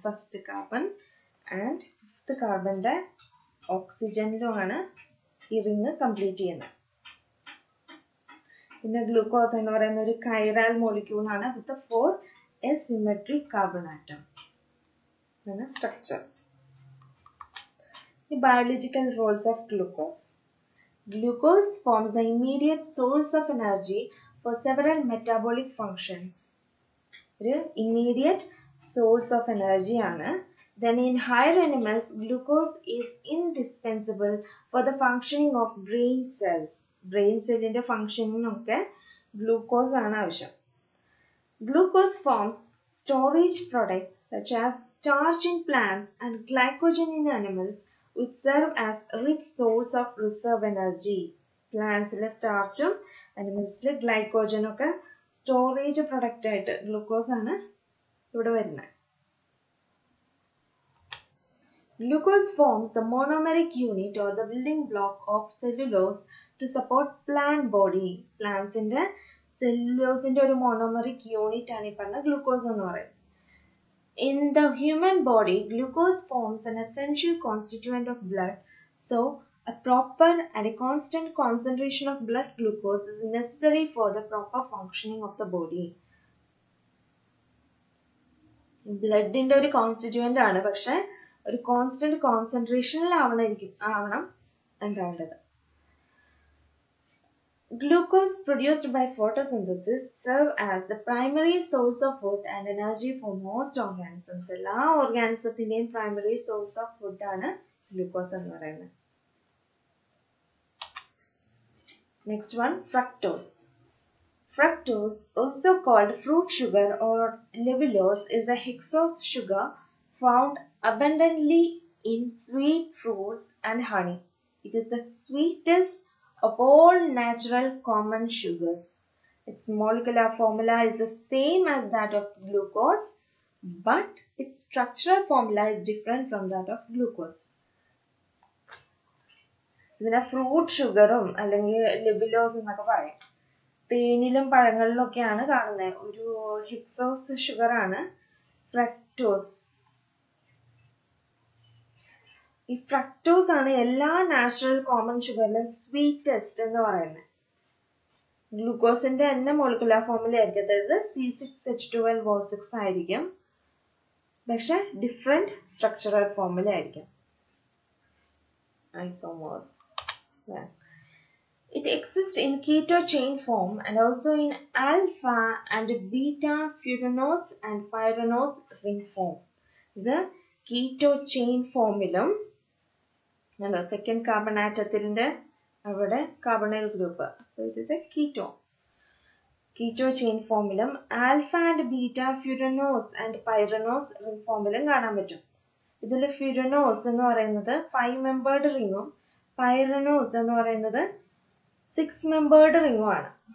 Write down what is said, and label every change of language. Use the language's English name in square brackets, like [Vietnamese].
[Malayalam] First carbon and 5th കാർബണിന്റെ ഓക്സിജനിലുമാണ് ഈ ring complete ചെയ്യുന്നത്. പിന്നെ ഗ്ലൂക്കോസ് എന്ന് പറയുന്ന ഒരു കൈറാൽ മോളിക്യൂൾ ആണ് [English] With 4 asymmetric carbon atom. [Malayalam] ഇതാണ് structure. [English] The biological roles of glucose. Glucose forms the immediate source of energy for several metabolic functions. [Malayalam] ഒരു immediate source of energy ആണ്. [English] Then in higher animals, glucose is indispensable for the functioning of brain cells. [Malayalam] Brain cellന്റെ functioning ഒക്കെ glucose ആണ് ആവശ്യം. [English] Glucose forms storage products such as starch in plants and glycogen in animals, which serve as a rich source of reserve energy. [Malayalam] Plantsile starch ഉം animalsile glycogen ഒക്കെ storage product ആയിട്ട് glucose ആണ് ഇവിടെ വരുന്നത്. [English] Glucose forms the monomeric unit or the building block of cellulose to support plant body. [Malayalam] Plants ന്റെ cellulose ഒരു monomeric unit ആണ് ഈ പറഞ്ഞ glucose എന്ന് പറയുന്നത്. [English] In the human body, glucose forms an essential constituent of blood. So, a proper and a constant concentration of blood glucose is necessary for the proper functioning of the body. [Malayalam] Blood ന്റെ ഒരു constituent ആണ്, പക്ഷെ ഒരു constant concentration ആവണം ഉണ്ടാവേണ്ടത്. [English] Glucose produced by photosynthesis serve as the primary source of food and energy for most organisms. [Malayalam] എല്ലാ organismത്തിന്റെയും primary source of food ആണ് glucose എന്ന് പറയുന്നത്. [English] Next one, fructose. Fructose, also called fruit sugar or levulose, is a hexose sugar found abundantly in sweet fruits and honey. It is the sweetest of all natural common sugars. Its molecular formula is the same as that of glucose, but its structural formula is different from that of glucose. [Malayalam] ഇതിനെ fruit ഷുഗറും അല്ലെങ്കിൽ ലെബുലോസ് എന്നൊക്കെ പറയും. തേനിലും പഴങ്ങളിലും ഒക്കെയാണ് കാണുന്നത്. ഒരു hexose sugar ആണ് fructose. ഈ ഫ്രക്ടോസ് ആണ് എല്ലാ നാച്ചുറൽ കോമൺ ഷുഗറിലും സ്വീറ്റസ്റ്റ് എന്ന് പറയുന്നത്. ഗ്ലൂക്കോസിന്റെ തന്നെ മോളിക്കുലർ ഫോർമുല ആയിരിക്കും, അതായത് C6H12O6 ആയിരിക്കും, പക്ഷെ ഡിഫറെന്റ് സ്ട്രക്ചറൽ ഫോർമുല ആയിരിക്കും. [English] Isomers. Yeah. It exists in keto chain form and also in alpha and beta furanose and pyranose ring form. The keto chain formula, second carbon atomത്തിന്റെ അവിടെ carbonyl group, so it is a keto chain formula. Alpha and beta furanose and pyranose ring formula [Malayalam] കാണാൻ പറ്റും. ഇതിൽ ഫ്യൂരനോസ് എന്ന് പറയുന്നത് 5-membered റിങ്ങും pyranose എന്ന് പറയുന്നത് 6-membered റിങ്ങും ആണ്.